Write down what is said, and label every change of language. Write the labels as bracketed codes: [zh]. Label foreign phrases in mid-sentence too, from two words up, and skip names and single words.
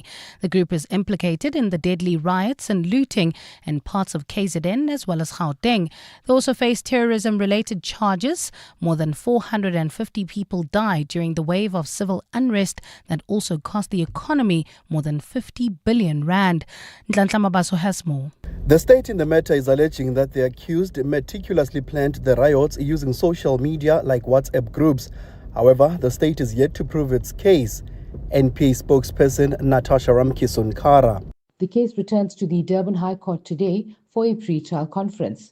[en] The group is implicated in the deadly riots and looting in parts of KZN as well as Gauteng. They also face terrorism-related charges. More than 450 people died during the wave of civil unrest that also cost the economy more than 50 billion rand. Nhlanhla Mabaso has more. The state in the matter is alleging that the accused meticulously planned the riots using social media like WhatsApp groups. However, the state is yet to prove its case. NPA spokesperson Natasha Ramkissonkara. The case returns to the Durban High Court today for a pre-trial conference.